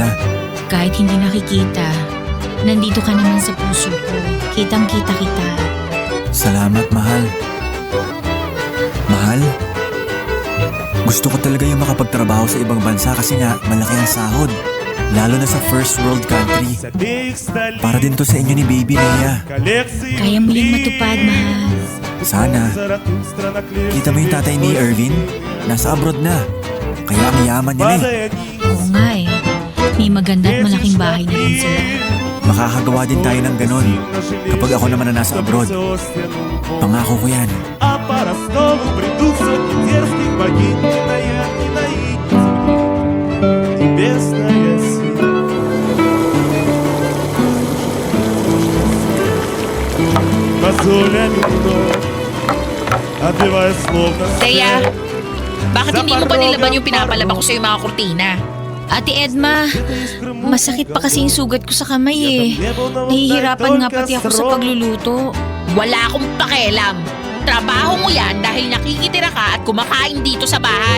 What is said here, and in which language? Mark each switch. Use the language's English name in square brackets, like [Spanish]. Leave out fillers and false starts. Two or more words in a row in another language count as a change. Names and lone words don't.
[Filipino] Kahit hindi nakikita, nandito ka naman sa puso ko. Kitang-kita kita. Salamat, mahal. Mahal? Gusto ko talaga yung makapagtrabaho sa ibang bansa kasi nga malaki ang sahod. Lalo na sa [English] first world country. [Filipino] Para din to sa inyo ni Baby Rhea. Kaya muling matupad, mahal. Sana. Kita mo yung tatay ni Erwin? Nasa abroad na. Kaya ang yaman niya eh. Oo nga eh. May maganda at malaking bahay na rin sila. Makakagawa din tayo ng ganon kapag ako naman na nasa abroad. Pangako ko yan. [Russian] А по Ростову бредут сотни дерзких богинь. Наявненная небесная сила. Мозолями вновь, отбивая словно [Filipino] Rhea, bakit hindi mo ba nilaban yung pinapalaba pinapalaba ko sa yung mga kurtina? Ate Edma, masakit pa kasi yung sugat ko sa kamay eh. Nahihirapan nga pati ako sa pagluluto. Wala akong pakialam. Trabaho mo yan dahil nakikitira ka at kumakain dito sa bahay.